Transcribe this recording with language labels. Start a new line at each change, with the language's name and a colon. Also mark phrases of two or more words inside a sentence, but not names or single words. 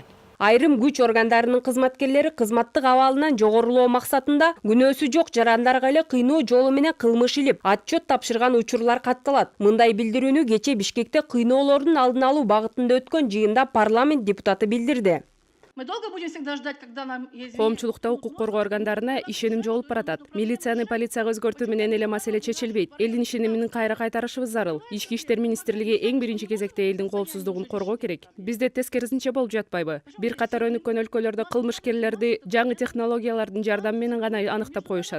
Kyrgyz: Айрым күч органдарынын кызматкерлери кызматтык абалынан жогорулоо максатында күнөөсү жок жарандарга эле кыйноо жолу менен кылмыш илип, отчет тапшырган учурлар катталат. Мындай билдирүүнү кече Бишкекте кыйноолордун алдын алуу багытында өткөн жыйында парламент депутаты билдирди.
Russian: Мы долго будем всегда ждать, когда нам
Kyrgyz: Коомчулукта укук коргоо органдарына ишеним жоголуп баратат. Милицияны полицияга өзгөртүү менен эле маселе чечилбейт. Элдин ишенимин кайра кайтарышыбыз зарыл. Ички иштер министрлиги эң биринчи кезекте элдин коопсуздугун коргоо керек. Бизде тескерисинче болуп жатпайбы? Бир катар өнүккөн өлкөлөрдө кылмышкерлерди жаңы технологиялардын жардамы менен гана аныктап коюшат.